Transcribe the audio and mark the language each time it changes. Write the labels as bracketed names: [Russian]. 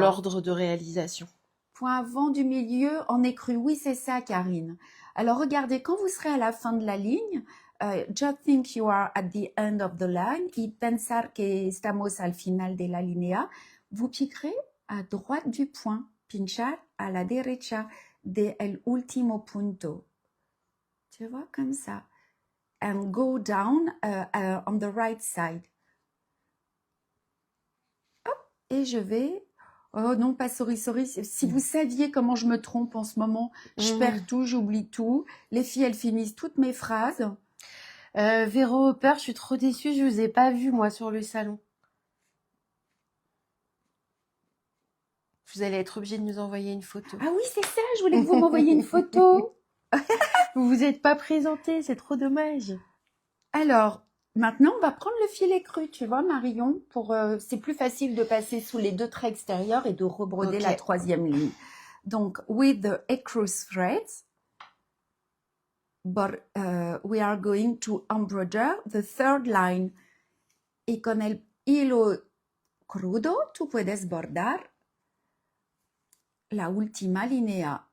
[French] l'ordre de réalisation. Point avant du milieu en écru. Oui, c'est ça, Karine. Alors, regardez, quand vous serez à la fin de la ligne, [English] just think you are at the end of the line [Spanish] y pensar que estamos al final de la línea. [French] Vous piquerez à droite du point. [Spanish] Pinchar a la derecha de el último punto. [French] Tu vois, comme ça. [English] And go down on the right side. [French] Hop. Et je vais... Oh non, pas sorry. Si vous saviez comment je me trompe en ce moment, je perds tout, j'oublie tout. Les filles, elles finissent toutes mes phrases. Véro Hopper, je suis trop déçue, je vous ai pas vu moi sur le salon. Vous allez être obligé de nous envoyer une photo. Ah oui, c'est ça, je voulais que vous m'envoyiez une photo. Vous vous êtes pas présenté, c'est trop dommage. Alors, maintenant, on va prendre le filet cru, tu vois, Marion, c'est plus facile de passer sous les 2 traits extérieurs et de rebroder Ok. la 3e ligne. [English] Donc, with the ecruce threads, but we are going to embroider the 3rd line. [Spanish] Y con el hilo crudo, tú puedes bordar la última línea.